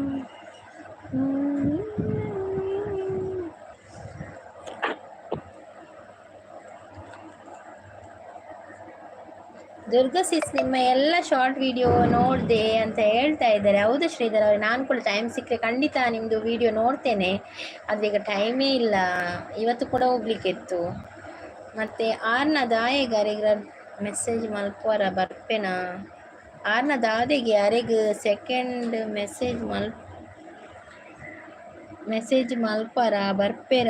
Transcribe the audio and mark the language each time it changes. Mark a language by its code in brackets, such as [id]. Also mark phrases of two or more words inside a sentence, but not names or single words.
[kn] ದುರ್ಗಾ ಸಿಸ್ ನಿಮ್ಮ ಎಲ್ಲ [en] short video [kn] ನೋಡಿದೆ ಅಂತ ಹೇಳ್ತಾ ಇದ್ದಾರೆ. ಹೌದು ಶ್ರೀಧರ್ ಅವ್ರೆ, ನಾನು ಕೂಡ ಟೈಮ್ ಸಿಕ್ಕರೆ ಖಂಡಿತ ನಿಮ್ಮದು ವಿಡಿಯೋ ನೋಡ್ತೇನೆ. ಆದರೆ ಈಗ ಟೈಮೇ ಇಲ್ಲ. ಇವತ್ತು ಕೂಡ ಹೋಗ್ಲಿಕ್ಕಿತ್ತು. [tcy] ಮತ್ತು ಆರ್ನ ದಾಯೆಗೆ ಮೆಸೇಜ್ ಮಲ್ಪುವರ ಬರ್ಪೇನಾ? ಆರ್ನ ದಾದೆಗೆ ಯಾರಿಗೆ [en] second message [tcy] ಮಲ್ಪರ ಬರ್ಪೇರಾ?